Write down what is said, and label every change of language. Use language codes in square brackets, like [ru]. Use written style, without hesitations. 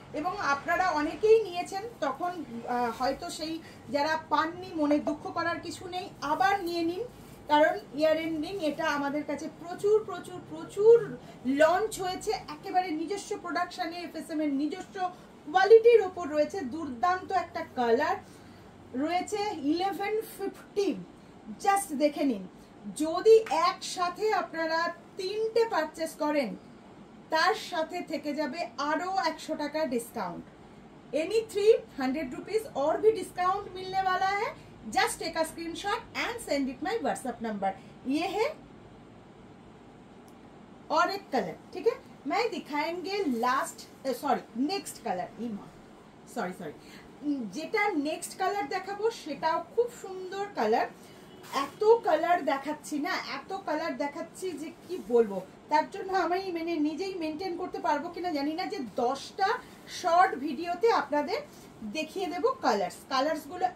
[bn] এবং আপনারা অনেকেই নিয়েছেন, তখন হয়তো সেই যারা পাননি মনে দুঃখ করার কিছু নেই, আবার নিয়ে নিন, কারণ ইয়ার এন্ডিং এটা আমাদের কাছে প্রচুর প্রচুর প্রচুর লঞ্চ হয়েছে একেবারে নিজস্ব প্রোডাকশনে, এফএসএম এর নিজস্ব কোয়ালিটির ওপর রয়েছে দুর্দান্ত একটা কালার রয়েছে 1150। জাস্ট দেখে নিন, যদি একসাথে আপনারা 3টে পারচেস করেন তার সাথে থেকে যাবে আরো 100 টাকা डिस्काउंट। [hi] एनी 300 रुपीज और भी डिस्काउंट मिलने वाला है। [en] Just take a screenshot and send it my WhatsApp number. [hi] ये है और एक कलर, ठीक है। मैं दिखाएंगे लास्ट नेक्स्ट कलर, सॉरी [bn] যেটা নেক্সট কালার দেখাবো সেটাও খুব সুন্দর কালার। এত কালার দেখাচ্ছি না, এত কালার দেখাচ্ছি যে কি বলবো, তার জন্য আমি নিজেই মেনটেন করতে পারবো কিনা জানি না, যে 10টা শর্ট ভিডিওতে আপনাদের দেখিয়ে দেব কালার্স গুলো।